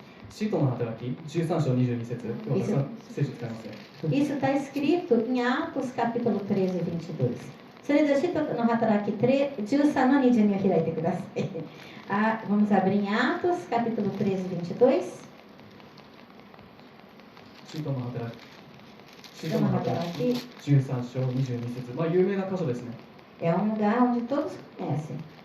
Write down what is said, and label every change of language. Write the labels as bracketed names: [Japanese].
[Japanese] 使徒の働き13章22節、今日は聖書使いますね。 [Portuguese] Isso está escrito em Atos capítulo 13 e 22. [Japanese] それで使徒の働き13の22を開いてください。 [Portuguese] Vamos abrir em Atos capítulo 13 e 22. [Japanese] 使徒の働き13章22節、まあ有名な箇所ですね。 [Portuguese] É um lugar onde todos conhecem.